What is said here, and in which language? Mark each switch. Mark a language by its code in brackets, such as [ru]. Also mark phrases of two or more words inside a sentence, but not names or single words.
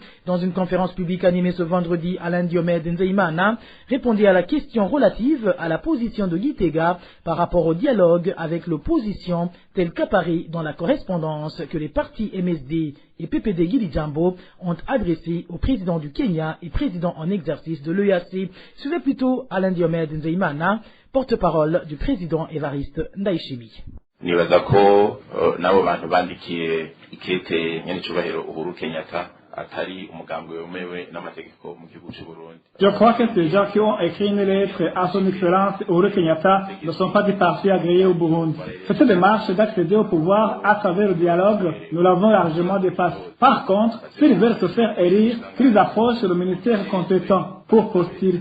[fr] Dans une conférence publique animée ce vendredi, Alain Diomede Nzeyimana répondait à la question relative à la position de Gitega par rapport au dialogue avec l'opposition tel qu'apparaît dans la correspondance que les partis MSD et PPD Gili Jambo ont adressé au président du Kenya et président en exercice de l'EAC. Suivez plutôt Alain Diomede Nzeyimana, porte-parole du président Evariste Ndayishimiye. [rn] Nibaza ko nabo bantu bandikiye ikete nyenicubahiro Uhuru Kenyatta atari umugambwe wemewe n'amategeko mu gihugu cy'u Burundi. [fr] Je crois que ces gens qui ont écrit une lettre à son excellence Uhuru Kenyatta ne sont pas des partis agréés au Burundi. Cette démarche d'accéder au pouvoir à travers le dialogue, nous l'avons largement dépassé. Par contre, s'ils veulent se faire élire, qu'ils approchent le ministère compétent pour postuler.